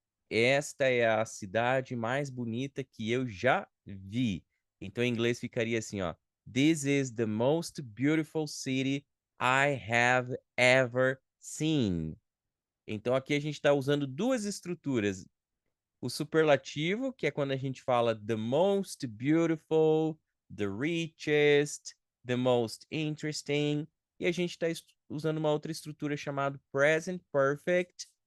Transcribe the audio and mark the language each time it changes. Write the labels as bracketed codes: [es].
[pt] Esta é a cidade mais bonita que eu já vi. Então, em inglês ficaria assim, ó. [en] This is the most beautiful city I have ever seen. [pt] Então, aqui a gente está usando duas estruturas. O superlativo, que é quando a gente fala [en] the most beautiful, the richest, the most interesting. [pt] E a gente está usando uma outra estrutura chamada present perfect.